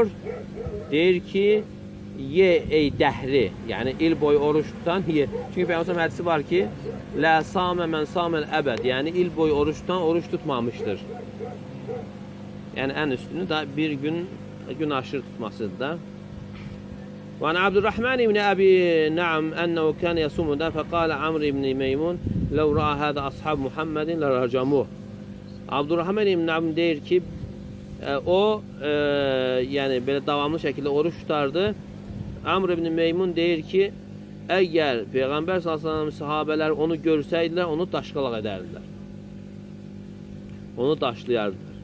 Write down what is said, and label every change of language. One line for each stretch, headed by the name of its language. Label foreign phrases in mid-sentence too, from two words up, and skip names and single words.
Azerbaijani: Deyir ki, ye ey dəhri, yəni il boyu oruç tutan ye. Çünki Peyğəmbər hədisi var ki,
Arabic: لا صام من صام الأبد,
Azerbaijani: yəni il boyu oruç tutan oruç tutmamışdır. Yəni ən üstünü da bir gün aşırı tutmasıdır da.
Arabic: وعن عبد الرحمن بن أبي نعم أنه كان يصوم ذا فقال عمرو بن ميمون لو رأى هذا أصحاب محمد لرجموه.
Azerbaijani: Abdurrahman ibn Na'am deyir ki, o yəni belə davamlı şəkildə oruç tutardı. Amr ibn Meymun deyir ki, əgər Peyğəmbər sallallahu sahabələr onu görsəydilər, onu daşqalaq edərdilər. Onu daşlayardılar.